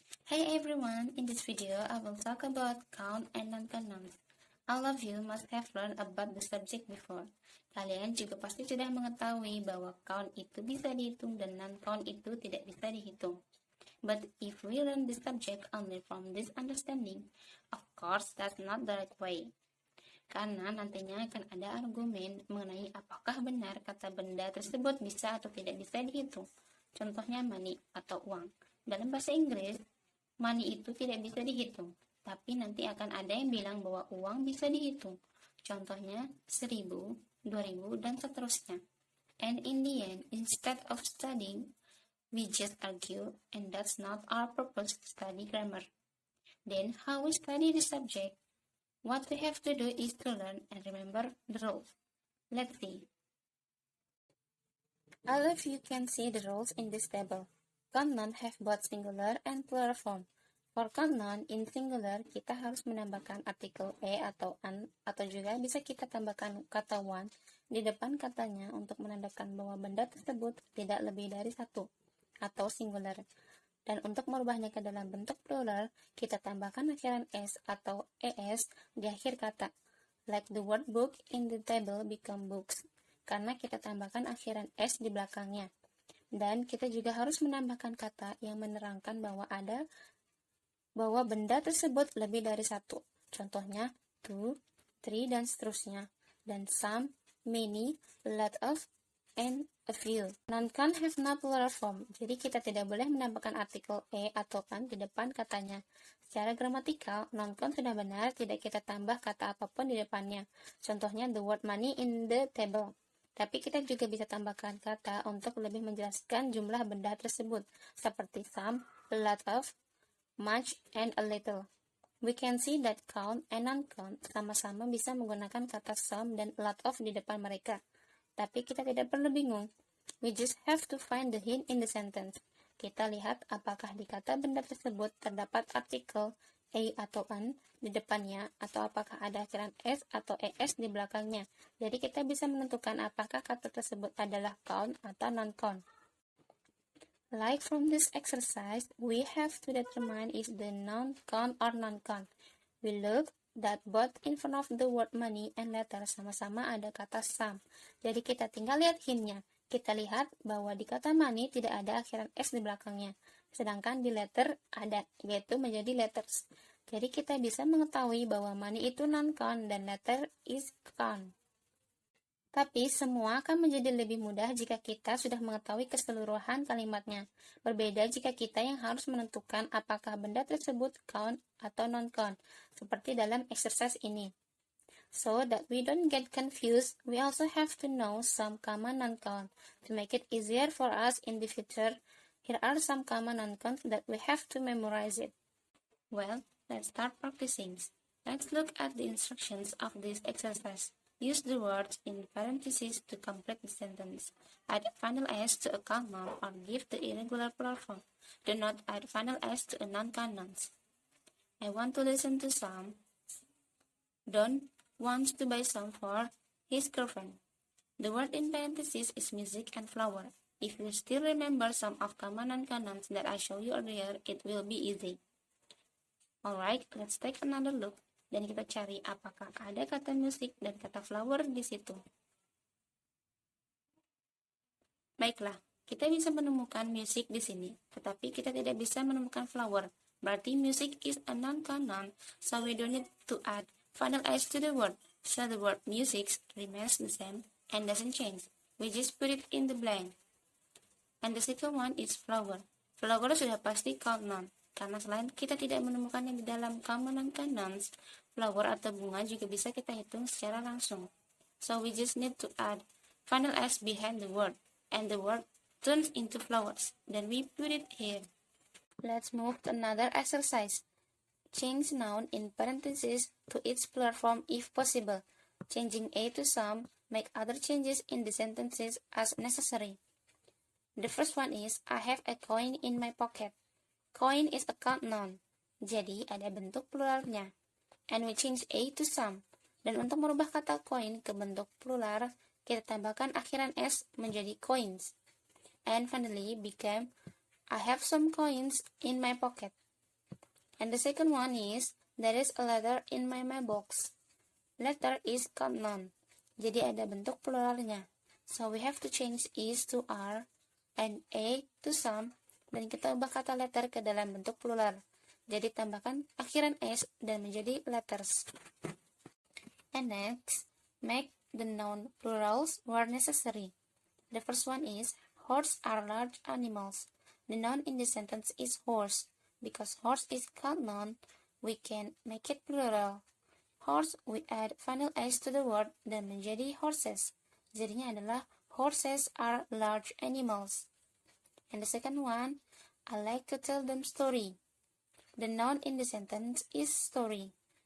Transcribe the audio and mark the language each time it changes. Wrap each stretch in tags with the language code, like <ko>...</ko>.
<en>Hey everyone, in this video I will talk about count and non-count nouns. All of you must have learned about the subject before.</en> <id>Kalian juga pasti sudah mengetahui bahwa count itu bisa dihitung dan non-count itu tidak bisa dihitung.</id> <en>But if we learn this subject only from this understanding, of course that's not the right way.</en> <id>Karena nantinya akan ada argumen mengenai apakah benar kata benda tersebut bisa atau tidak bisa dihitung. Contohnya money atau uang. Dalam bahasa Inggris, money itu tidak bisa dihitung, tapi nanti akan ada yang bilang bahwa uang bisa dihitung. Contohnya 1000, 2000, dan seterusnya.</id> <en>And in the end, instead of studying, we just argue, and that's not our purpose to study grammar. Then how we study the subject? What we have to do is to learn and remember the rules. Let's see. All of you can see the rules in this table. Count noun have both singular and plural form. For count noun in singular,</en> <id>kita harus menambahkan artikel e atau an, atau juga bisa kita tambahkan kata one di depan katanya untuk menandakan bahwa benda tersebut tidak lebih dari satu, atau singular. Dan untuk merubahnya ke dalam bentuk plural, kita tambahkan akhiran s atau es di akhir kata.</id> <en>Like the word book in the table become books,</en> <id>karena kita tambahkan akhiran s di belakangnya. Dan kita juga harus menambahkan kata yang menerangkan bahwa benda tersebut lebih dari satu. Contohnya, two, three, dan seterusnya.</id> <en>Dan some, many, lot of, and a few. Non-count have no plural form,</en> <id>jadi kita tidak boleh menambahkan artikel e atau an di depan katanya. Secara gramatikal, non-count sudah benar, tidak kita tambah kata apapun di depannya. Contohnya,</id> <en>the word money in the table.</en> <id>Tapi kita juga bisa tambahkan kata untuk lebih menjelaskan jumlah benda tersebut, seperti some, a lot of, much,</id> <en>and a little. We can see that count and non-count</en> <id>sama-sama bisa menggunakan kata some dan a lot of di depan mereka. Tapi kita tidak perlu bingung.</id> <en>We just have to find the hint in the sentence.</en> <id>Kita lihat apakah di kata benda tersebut terdapat artikel a atau an di depannya, atau apakah ada akhiran s atau es di belakangnya. Jadi kita bisa menentukan apakah kata tersebut adalah count atau non-count.</id> <en>Like from this exercise, we have to determine is the noun count or non-count. We look that both in front of the word money and letter</en> <id>sama-sama ada kata some. Jadi kita tinggal lihat hintnya. Kita lihat bahwa di kata money tidak ada akhiran s di belakangnya. Sedangkan di letter ada, yaitu menjadi letters. Jadi kita bisa mengetahui bahwa money itu non-count dan letter</id> <en>is count.</en> <id>Tapi semua akan menjadi lebih mudah jika kita sudah mengetahui keseluruhan kalimatnya. Berbeda jika kita yang harus menentukan apakah benda tersebut count atau non-count, seperti dalam exercise ini.</id> <en>So that we don't get confused, we also have to know some common non-count. To make it easier for us in the future, here are some common non-counts that we have to memorize it. Well, let's start practicing. Let's look at the instructions of this exercise. Use the words in parentheses to complete the sentence. Add final s to a count noun or give the irregular plural form. Do not add final s to a non-count nouns. I want to listen to some. Don wants to buy some for his girlfriend. The word in parentheses is music and flower. If you still remember some of common non-count nouns that I showed you earlier, it will be easy. Alright, let's take another look.</en> <id>Dan kita cari apakah ada kata musik dan kata flower di situ. Baiklah, kita bisa menemukan music di sini, tetapi kita tidak bisa menemukan flower.</id> <en>Berarti music is a non-count noun, so we don't need to add final s to the word. So the word music remains the same and doesn't change. We just put it in the blank. And the second one is flower.</en> <id>Flower sudah pasti count noun. Karena selain kita tidak menemukannya di dalam common non-count nouns, flower atau bunga juga bisa kita hitung secara langsung.</id> <en>So we just need to add final s behind the word, and the word turns into flowers. Then we put it here. Let's move to another exercise. Change noun in parentheses to its plural form if possible. Changing a to some, make other changes in the sentences as necessary. The first one is, I have a coin in my pocket. Coin is a count noun,</en> <id>jadi ada bentuk pluralnya.</id> <en>And we change a to some.</en> <id>Dan untuk merubah kata coin ke bentuk plural, kita tambahkan akhiran s menjadi coins.</id> <en>And finally became, I have some coins in my pocket. And the second one is, there is a letter in my mailbox. Letter is count noun.</en> <id>Jadi ada bentuk pluralnya.</id> <en>So we have to change is to are and a to some,</en> <id>dan kita ubah kata letter ke dalam bentuk plural. Jadi tambahkan akhiran s dan menjadi letters.</id> <en>And next, make the noun plurals where necessary. The first one is, horse are large animals. The noun in the sentence is horse. Because horse is count noun, we can make it plural. Horse, we add final s to the word</en> <id>dan menjadi</id> <en>horses.</en> <id>Jadinya adalah horses are large animals.</id> <en>And the second one, I like to tell them story. The noun in the sentence is story.</en>